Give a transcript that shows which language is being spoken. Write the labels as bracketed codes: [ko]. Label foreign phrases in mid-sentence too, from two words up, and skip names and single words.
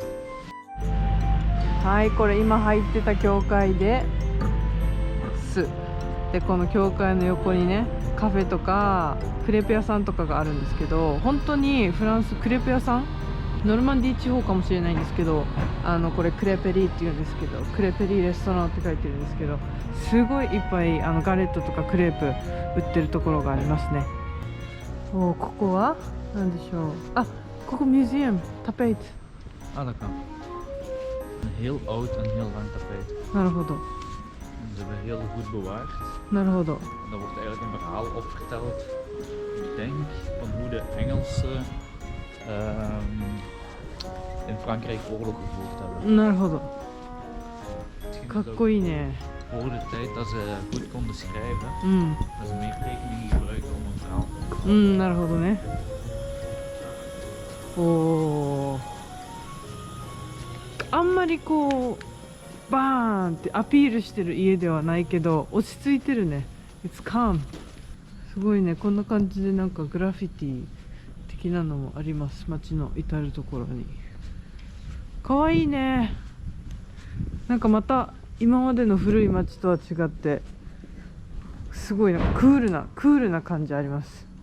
[ja] はい、これ今入ってた教会です。で、この教会の横にね、 カフェとかクレープ屋さんとかがあるんですけど、本当にフランスクレープ屋さん、ノルマンディー地方かもしれないんですけど、これクレペリーっていうんですけど、クレペリーレストランって書いてるんですけど、すごいいっぱいガレットとかクレープ売ってるところがありますね。ここは何でしょう。ここミュージアムタペイト。 [nl] Ah, dat kan. Een heel oud en heel lang tapijt. [ja] なるほど [nl] En ze hebben heel goed bewaard. [ja] なるほど。 [nl] En daar wordt eigenlijk een verhaal op verteld, ik denk, van hoe de Engelsen in Frankrijk oorlog gevoerd hebben. [ja] なるほど。 [nl] Misschien [ja] かっ [nl] is ook [ja] こいいね。 [nl] voor de tijd dat ze goed konden schrijven, [ja] うん [nl] dat ze meer tekeningen gebruikten om een verhaal te vertellen. [ja] うん、なるほどね。あんまりこうバーンってアピールしてる家ではないけど、落ち着いてるね。 [en] It's calm。 [ja] すごいね。こんな感じでなんかグラフィティ的なのもあります。街の至るところに。かわいいね。なんかまた今までの古い街とは違って、すごいなんかクールな感じあります。